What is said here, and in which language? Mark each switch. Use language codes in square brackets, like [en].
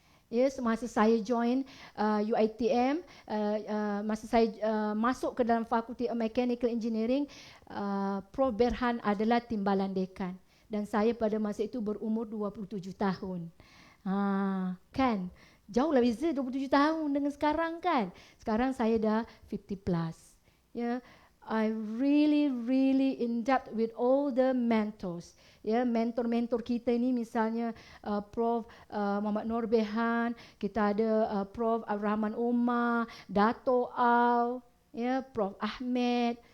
[ms] Yes, masa saya join UiTM, masa saya masuk ke dalam Fakulti Mechanical Engineering, Prof. Berhan adalah timbalan dekan, dan saya pada masa itu berumur 27 tahun. Kan? Jauhlah beza 27 tahun dengan sekarang kan. Sekarang saya dah 50 plus. [en] Ya, I really in depth with all the mentors. [ms] Ya, mentor-mentor kita ini misalnya Prof. Muhammad Nur Berhan, kita ada Prof. Rahman Omar, Dato Al, ya, Prof. Ahmed.